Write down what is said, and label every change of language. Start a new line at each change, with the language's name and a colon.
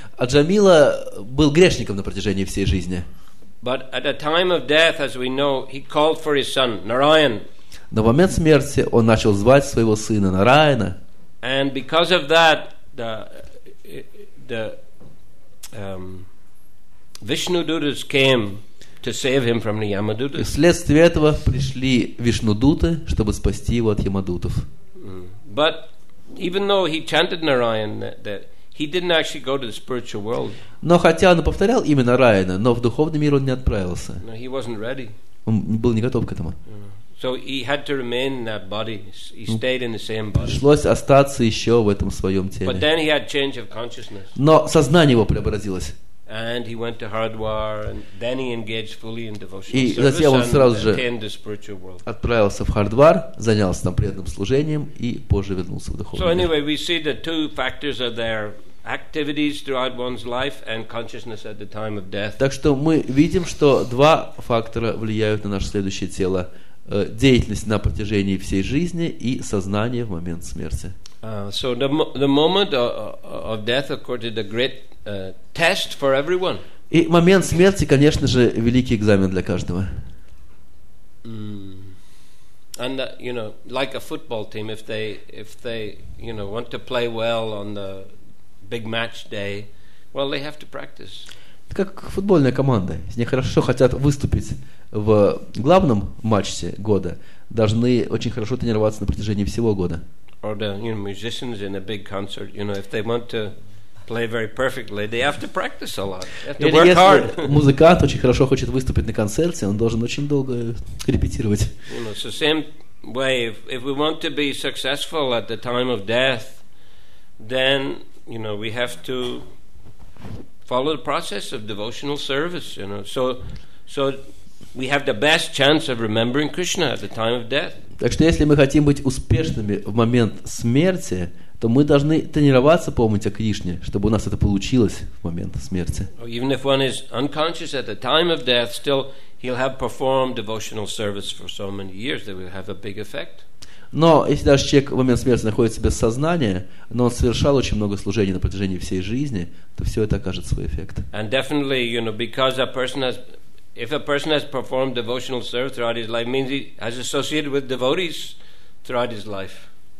Russian: Аджамила был грешником на протяжении всей жизни.
English: But at the time of death, as we know, he called for his son Narayan.
Russian: Но в момент смерти он начал звать своего сына Нараяна.
English: And because of that, the Vishnudutas came to save him from the Yamadutas.
Russian: И вследствие этого пришли Вишнудуты, чтобы спасти его от Ямадутов.
English: But even though he chanted Narayan, that he didn't actually go to the spiritual world.
Russian: Но хотя он повторял имя Нараяна, но в духовный мир он не отправился.
English: No, he wasn't ready.
Russian: Он был не готов к этому.
English: So he had to remain in that body. He stayed in the same body.
Russian: Пришлось остаться еще в этом своем
English: But
Russian: теле.
English: then he had change of consciousness.
Russian: Но сознание его преобразилось.
English: And he went to Hardwar, and then he engaged fully in devotional
Russian: И
English: service
Russian: затем он сразу
English: and
Russian: же
English: attained the spiritual world.
Russian: отправился в Хардвар, занялся там преданным служением и позже вернулся в
English: So
Russian: духовный мир.
English: anyway, we see the two factors are there: activities throughout one's life and consciousness at the time of death.
Russian: Так что мы видим, что два фактора влияют на наше следующее тело. Деятельность на протяжении всей жизни и сознание в момент смерти.
English: So the moment of death, of course, is a great test for everyone.
Russian: И момент смерти, конечно же, великий экзамен для каждого.
English: And like a football team, if they want to play well on the big match day, well, they have to practice.
Russian: Это как футбольная команда. Если они хорошо хотят выступить в главном матче года, должны очень хорошо тренироваться на протяжении всего года.
English: Or the musicians in a big concert, if they want to play very perfectly, they have to practice a lot. They have to work hard.
Russian: Если музыкант очень хорошо хочет выступить на концерте, он должен очень долго репетировать.
English: So same way, if we want to be successful at the time of death, then we have to follow the process of devotional service. So we have the best chance of remembering Krishna at the time of death.
Russian: Так что если мы хотим быть успешными в момент смерти, то мы должны тренироваться помнить о Кришне, чтобы у нас это получилось в момент смерти.
English: Even if one is unconscious at the time of death, still he'll have performed devotional service for so many years that will have a big effect.
Russian: Но если даже человек в момент смерти находится без сознания, но он совершал очень много служений на протяжении всей жизни, то все это окажет свой эффект.
English: And definitely, because if a person has performed devotional service throughout his life, means he has associated with devotees throughout his life.